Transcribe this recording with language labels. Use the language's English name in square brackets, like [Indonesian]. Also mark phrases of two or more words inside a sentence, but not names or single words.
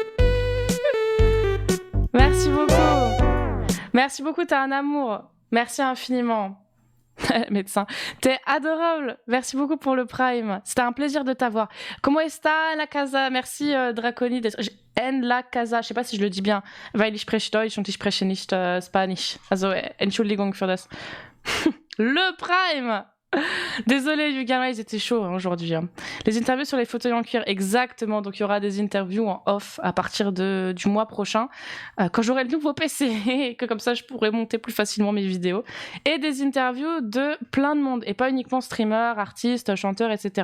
[French] Merci beaucoup, t'as un amour. Merci infiniment. Médecin, t'es adorable. Merci beaucoup pour le Prime. C'était un plaisir de t'avoir. [Spanish] Comment está la casa? Merci Draconi. En la casa. [French] Je sais pas si je le dis bien. [German] Weil ich spreche Deutsch und ich spreche nicht Spanisch. Also Entschuldigung für das. [French] Le Prime. Désolé, Yugan, ils étaient chauds aujourd'hui. Les interviews sur les fauteuils en cuir, exactement. Donc il y aura des interviews en off à partir du mois prochain, quand j'aurai le nouveau PC, que comme ça je pourrai monter plus facilement mes vidéos. Et des interviews de plein de monde, et pas uniquement streamers, artistes, chanteurs, etc.